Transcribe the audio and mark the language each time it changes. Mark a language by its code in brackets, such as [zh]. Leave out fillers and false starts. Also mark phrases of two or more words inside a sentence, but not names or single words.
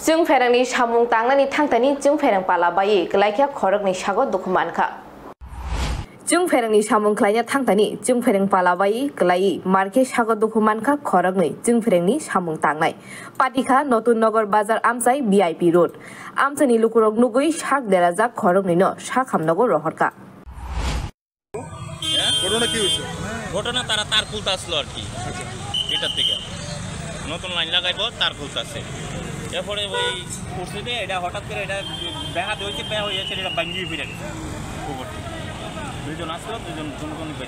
[trp] जों फेरंनि सामुं तांनानि थांतानि जों फेरं पालाबायै गलायखिया खरगनि सागो दुखुमानखा जों फेरंनि सामुं खलायना थांतानि जों फेरं पालाबायै गलायै मार्के सागो दुखुमानखा खरगनि जों फेरंनि सामुं तांनाय पाटिखा नतुन नगर बाजार आमसाय वीआईपी रोड आमसानि लुकुरक नुगै साग देराजा खरगनिनो साखामनगर रहरका [bn] ঘটনা কি হইছে ঘটনা তারা তার খুলতে আসলো আর কি এটার থেকে নতুন লাইন লাগাইবো তার খুলতে আসে এরপরে ওই কুর্সিতে এটা হঠাৎ করে এটা ব্যাঘা হয়েছে ব্যাঘ হয়েছে এটা ভাঙ্গিয়ে ফিরে গেছে উপর দুইজন আসলো দুজন দুজন ফিরে